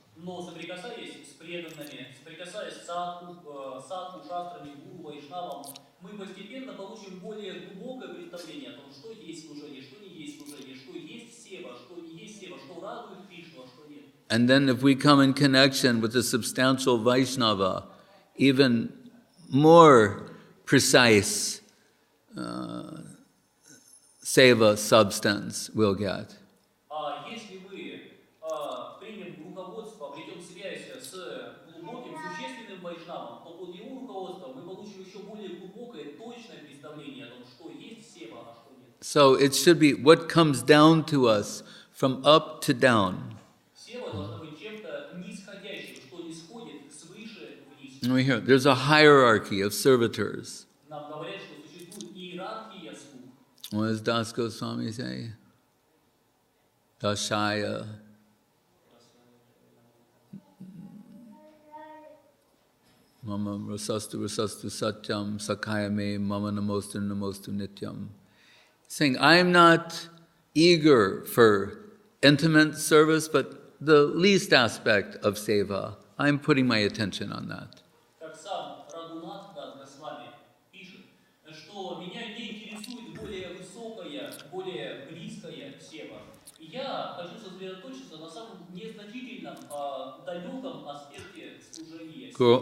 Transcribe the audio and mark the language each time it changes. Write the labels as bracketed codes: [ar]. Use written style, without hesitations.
[ru] но соприкасаясь с преданными, соприкасаясь с садху, шастрами, гуру, вайшнавам, мы постепенно получим более глубокое представление о том, что есть служение, что не есть служение, что есть сева, что не есть сева, что радует Кришну, а что нет. [en] And then if we come in connection with a substantial Vaishnava, even more precise seva substance we'll get. [ru] А если мы примем руководство, обретем связь с глубоким, существенным вайшнавом, то под его руководством мы получим еще более глубокое, точное представление о том, что есть сева, а что нет. [en] So it should be what comes down to us from up to down. [ru] Сева должна быть чем-то нисходящим, что не сходит свыше вниз. [en] And we hear there's a hierarchy of servitors. [ru] Нам говорят, что существует иерархия слуг. [en] What does Das Goswami say? Dashaya. [sa] Mama rasastu satyam sakayame mama namostu nityam. [en] Saying, I'm not eager for intimate service, but the least aspect of seva, I'm putting my attention on that. [ru] Как сам Рагунатха Госвами пишет, что меня не интересует более высокая, более близкая сева. Я хочу сосредоточиться на самом незначительном, далеком аспекте служения.